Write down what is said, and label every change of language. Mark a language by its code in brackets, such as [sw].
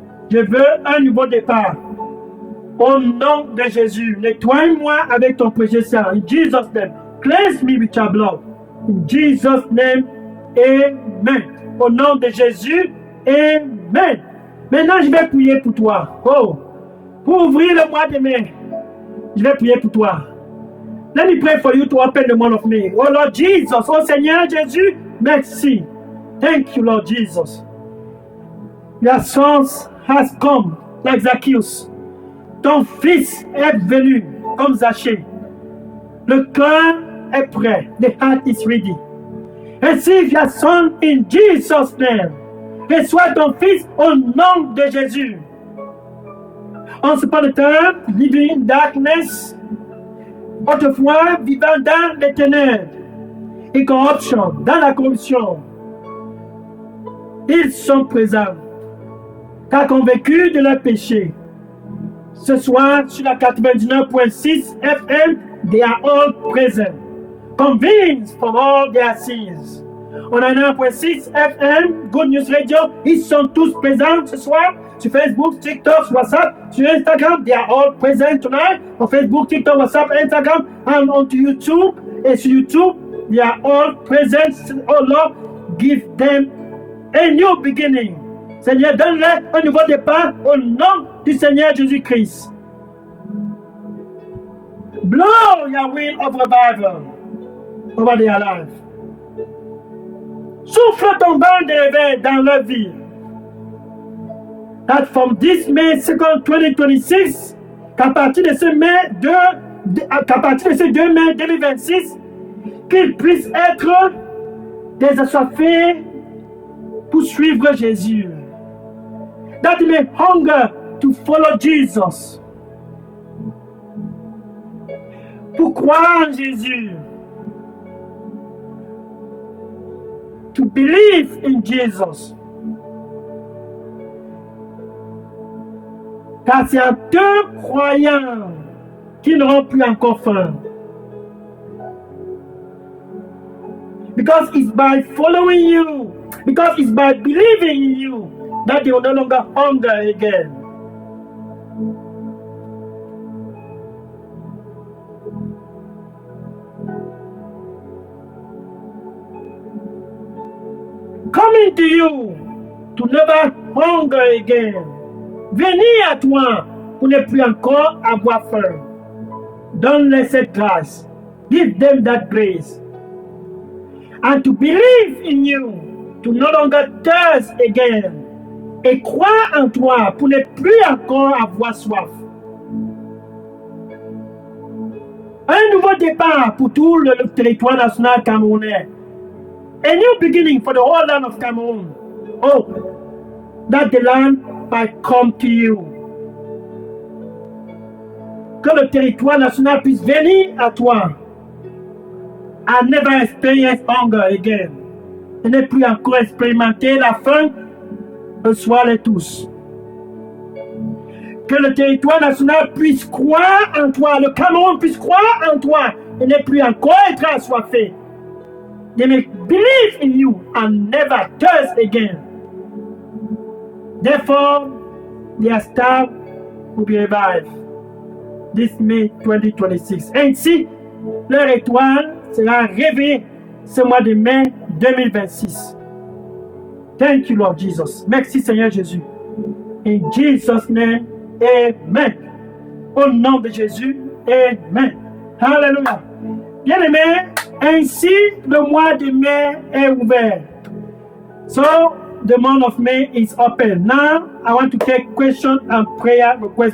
[fr] Je veux un nouveau départ. Au nom de Jésus, nettoie-moi avec ton précieux sang. [en] In Jesus' name, cleanse me with your blood. In Jesus' name, amen. [fr] Au nom de Jésus, amen. Maintenant, je vais prier pour toi. Oh, pour ouvrir le mois de mai, je vais prier pour toi. [en] Let me pray for you to open the month of May. Oh Lord Jesus, [fr] oh Seigneur Jésus, merci. [en] Thank you, Lord Jesus. Your son has come like Zacchaeus. [fr] Ton fils est venu comme Zachée. Le cœur est prêt. [en] The heart is ready. Receive your son in Jesus' name. [fr] Reçois ton fils au nom de Jésus. [en] Once upon a time, living in darkness, [fr] autrefois vivant dans les ténèbres et corruption, dans la corruption. Ils sont présents. Car convaincus de leur péché. Ce soir, sur la 99.6 FM, [en] they are all present. Convinced from all their sins. On a 9.6 FM, Good News Radio. [fr] Ils sont tous présents ce soir. [en] Sur Facebook, TikTok, WhatsApp, sur Instagram, they are all present tonight. On Facebook, TikTok, WhatsApp, Instagram, and on YouTube. [fr] Et sur YouTube, [en] they are all present. Oh Lord, give them a new beginning. [fr] Seigneur, donne-leur un nouveau départ au nom du Seigneur Jésus-Christ. [en] Blow your wind of revival over their life. [fr] Souffle ton vent de réveil dans leur vie. [en] That from this May 2nd, 2026, [fr] qu'à partir de ce 2 mai 2026, qu'ils puissent être des assoiffés pour suivre Jésus. [en] That they may hunger to follow Jesus. [fr] Pour croire en Jésus. [en] To believe in Jesus. [fr] Car c'est en te croyant qu'ils n'auront plus encore faim. [en] Because it's by following you, because it's by believing in you, that they will no longer hunger again. Coming to you to never hunger again. [fr] Venez à toi pour ne plus encore avoir faim. Donne-leur cette grâce. [en] Give them that grace. And to believe in you, to no longer thirst again. [fr] Et croire en toi pour ne plus encore avoir soif. Un nouveau départ pour tout le territoire national camerounais. [en] A new beginning for the whole land of Cameroon. Oh, that the land might come to you. [fr] Que le territoire national puisse venir à toi. [en] And never experience hunger again. [fr] Et ne plus encore expérimenter la faim. Reçois-les tous. Que le territoire national puisse croire en toi. Le Cameroun puisse croire en toi. Et ne plus encore être assoiffé. [en] They may believe in you and never thirst again. Therefore, their star will be revived this May 2026. [fr] Ainsi, leur étoile sera réveillée ce mois de mai 2026. [en] Thank you, Lord Jesus. [fr] Merci, Seigneur Jésus. [en] In Jesus' name, amen. [fr] Au nom de Jésus, amen. Hallelujah. Bien-aimés, ainsi le mois de mai est ouvert. [en] So, the month of May is open. Now, I want to take questions and prayer requests.